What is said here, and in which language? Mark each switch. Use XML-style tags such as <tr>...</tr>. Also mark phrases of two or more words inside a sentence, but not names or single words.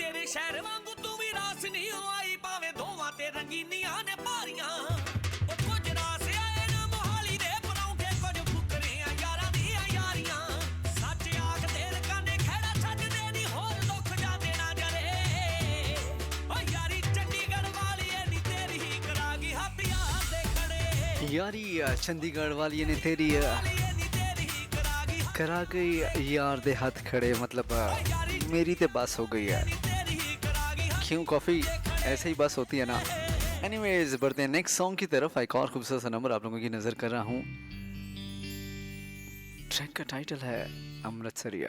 <pa>ਸ਼ਹਿਰ ਵਾਂਗੂ ਤੂੰ ਵੀ ਰਾਸ ਨਹੀਂ ਆਈ ਭਾਵੇਂ ਦੋਵਾਂ ਤੇ ਰੰਗੀਨੀਆਂ ਨੇ ਭਾਰੀਆਂ ਉਹ ਕੁਝ ਰਾਸ ਆਏ ਨਾ ਮੋਹਾਲੀ ਦੇ ਪਰੌਂਠੇ ਕੁਝ ਫੁਕਰੇ ਆ ਯਾਰਾਂ ਦੀਆਂ ਯਾਰੀਆਂ ਸੱਚ ਆਖ ਤੇਰੇ ਕਾਨੇ ਖੜਾ ਛੱਡਦੇ ਨਹੀਂ ਹੋਰ ਦੁੱਖ ਜਾਂਦੇ ਨਾ ਜਰੇ ਓ ਯਾਰੀ ਚੰਡੀਗੜ੍ਹ ਵਾਲੀ ਏ ਨੀ ਤੇਰੀ ਹੀ ਕਰਾਂਗੀ ਹੱਥ ਯਾਰ ਦੇ ਖੜੇ ਯਾਰੀ ਚੰਡੀਗੜ੍ਹ ਵਾਲੀ ਨੇ ਤੇਰੀ ਕਰਾ ਗਈ ਯਾਰ ਦੇ ਹਾਥ ਖੜੇ</pa> <hi>मतलब मेरी तो बस हो गई है क्यों कॉफ़ी ऐसे ही बस होती है ना। एनीवेज बढ़ते हैं</hi> <en>next song</en> <hi>की तरफ। एक और खूबसूरत सा नंबर आप लोगों की नज़र कर रहा हूँ। ट्रैक का टाइटल है अमृतसरिया।</hi>